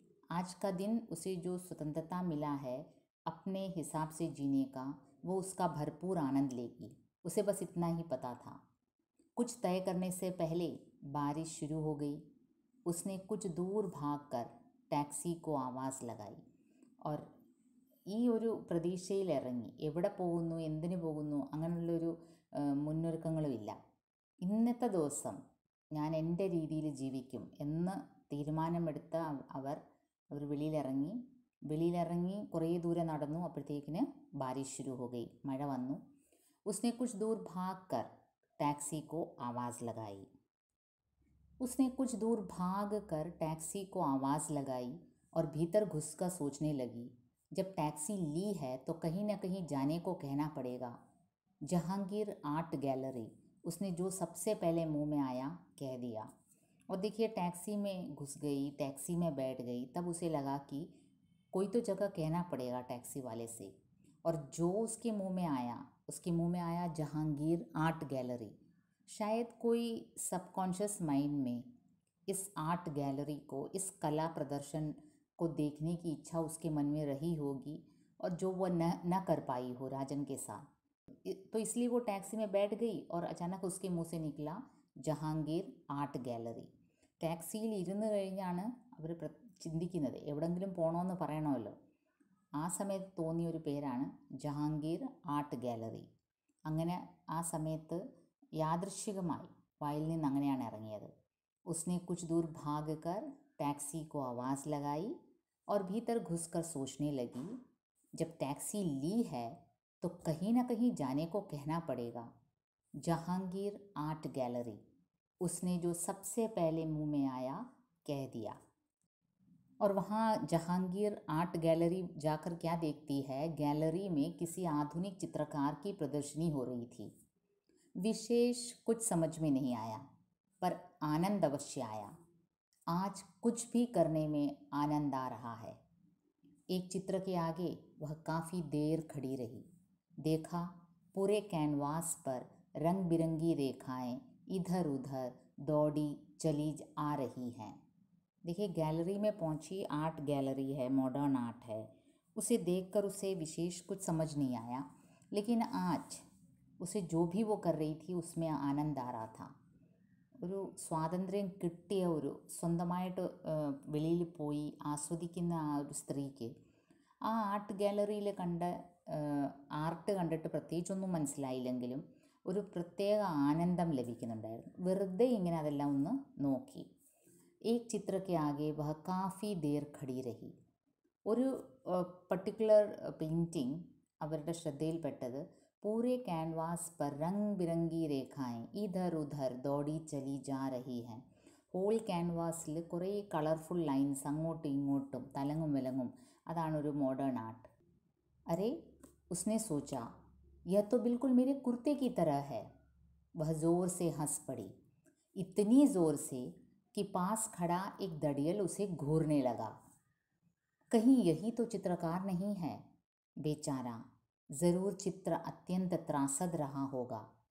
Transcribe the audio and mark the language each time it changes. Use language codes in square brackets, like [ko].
[hi] आज का दिन उसे जो स्वतंत्रता मिला है अपने हिसाब से जीने का, वो उसका भरपूर आनंद लेगी. उसे बस इतना ही पता था. कुछ तय करने से पहले बारिश शुरू हो गई. उसने कुछ दूर भागकर टैक्सी को आवाज़ लगाई और [ml] ഈ ഒരു പ്രതീക്ഷയിൽ ഇറങ്ങി. എവിടെ പോകുന്നു, എന്തിനു പോകുന്നു, അങ്ങനെയുള്ളൊരു മുന്നൊരുക്കങ്ങളുമില്ല. ഇന്നത്തെ ദിവസം ഞാൻ എൻ്റെ രീതിയിൽ ജീവിക്കും എന്ന് തീരുമാനമെടുത്ത അവർ വെളിയിലിറങ്ങി കുറേ ദൂരെ നടന്നു. അപ്പോഴത്തേക്കിന് [hi] ബാരിഷ് ശുരു ഹോ ഗയി, [ml] മഴ വന്നു. [hi] उसने कुछ दूर भागकर टैक्सी को आवाज़ लगाई। उसने कुछ दूर भागकर टैक्सी को आवाज़ लगाई और भीतर घुसकर सोचने लगी, जब टैक्सी ली है तो कहीं न कहीं जाने को कहना पड़ेगा। जहांगीर आर्ट गैलरी, उसने जो सबसे पहले मुंह में आया कह दिया। और देखिए, टैक्सी में घुस गई, टैक्सी में बैठ गई, तब उसे लगा कि कोई तो जगह कहना पड़ेगा टैक्सी वाले से। और जो उसके मुंह में आया जहांगीर आर्ट गैलरी। शायद कोई सबकॉन्शियस माइंड में इस आर्ट गैलरी को, इस कला प्रदर्शन को देखने की इच्छा उसके मन में रही होगी, और जो वह न कर पाई हो राजन के साथ, तो इसलिए वो टैक्सी में बैठ गई और अचानक उसके मुंह से निकला ജഹാംഗീർ ആർട്ട് ഗാലറി. [ml] ടാക്സിയിൽ ഇരുന്ന് കഴിഞ്ഞാണ് അവർ ചിന്തിക്കുന്നത്, എവിടെങ്കിലും പോകണമെന്ന് പറയണമല്ലോ. ആ സമയത്ത് തോന്നിയൊരു പേരാണ് ജഹാംഗീർ ആർട്ട് ഗാലറി. അങ്ങനെ ആ സമയത്ത് യാദൃശ്ചികമായി വായിൽ നിന്ന് അങ്ങനെയാണ് ഇറങ്ങിയത്. उसने कुछ दूर भागकर टैक्सी को आवाज़ लगाई और भीतर घुसकर सोचने लगी, जब टैक्सी ली है तो कहीं ना कहीं जाने को कहना पड़ेगा। जहांगीर आर्ट गैलरी, उसने जो सबसे पहले मुंह में आया कह दिया। और वहाँ जहांगीर आर्ट गैलरी जाकर क्या देखती है, गैलरी में किसी आधुनिक चित्रकार की प्रदर्शनी हो रही थी। विशेष कुछ समझ में नहीं आया, पर आनंद अवश्य आया। आज कुछ भी करने में आनंद आ रहा है। एक चित्र के आगे वह काफ़ी देर खड़ी रही। देखा, पूरे कैनवास पर रंग बिरंगी रेखाएं इधर उधर दौड़ी चली आ रही हैं। देखिए, गैलरी में पहुंची, आर्ट गैलरी है, मॉडर्न आर्ट है। उसे देखकर उसे विशेष कुछ समझ नहीं आया, लेकिन आज उसे जो भी वो कर रही थी उसमें आनंद आ रहा था. ഒരു സ്വാതന്ത്ര്യം കിട്ടിയ, ഒരു സ്വന്തമായിട്ട് വെളിയിൽ പോയി ആസ്വദിക്കുന്ന ആ ഒരു സ്ത്രീക്ക് ആ ആർട്ട് ഗാലറിയിൽ കണ്ട ആർട്ട് കണ്ടിട്ട് പ്രത്യേകിച്ചൊന്നും മനസ്സിലായില്ലെങ്കിലും ഒരു പ്രത്യേക ആനന്ദം ലഭിക്കുന്നുണ്ടായിരുന്നു. വെറുതെ ഇങ്ങനെ അതെല്ലാം ഒന്ന് നോക്കി. [hi] एक चित्र के आगे वह काफ़ी देर खड़ी रही. [ml] ഒരു പർട്ടിക്കുലർ പെയിൻറ്റിങ് അവരുടെ ശ്രദ്ധയിൽപ്പെട്ടത് [hi] पूरे कैनवास पर रंग बिरंगी रेखाएं इधर उधर दौड़ी चली जा रही हैं. [ml] ഹോൾ ക്യാൻവാസിൽ കുറേ കളർഫുൾ ലൈൻസ് അങ്ങോട്ടും ഇങ്ങോട്ടും തലങ്ങും വിലങ്ങും. അതാണൊരു മോഡേൺ ആർട്ട്. [hi] अरे, उसने सोचा, यह तो बिल्कुल मेरे कुर्ते की तरह है. वह ज़ोर से हंस पड़ी, इतनी ज़ोर से कि पास खड़ा एक दड़ियल उसे घूरने लगा. कहीं यही तो चित्रकार नहीं है? बेचारा, ज़रूर चित्र अत्यंत त्रासद रहा होगा.